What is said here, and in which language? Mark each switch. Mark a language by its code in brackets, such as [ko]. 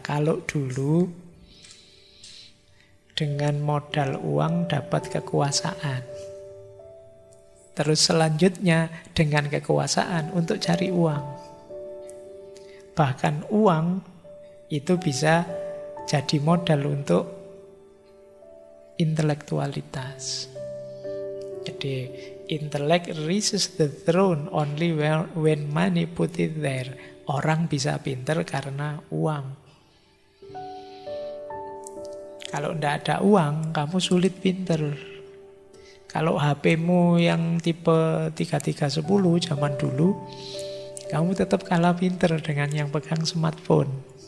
[id] Kalau dulu dengan modal uang dapat kekuasaan. Terus selanjutnya dengan kekuasaan untuk cari uang. Bahkan uang itu bisa jadi modal untuk intelektualitas. Jadi [en] intellect reaches the throne only when money put it there. [id] Orang bisa pinter karena uang. Kalau tidak ada uang, kamu sulit pinter. Kalau HP-mu yang tipe 3310 zaman dulu, kamu tetap kalah pinter dengan yang pegang smartphone.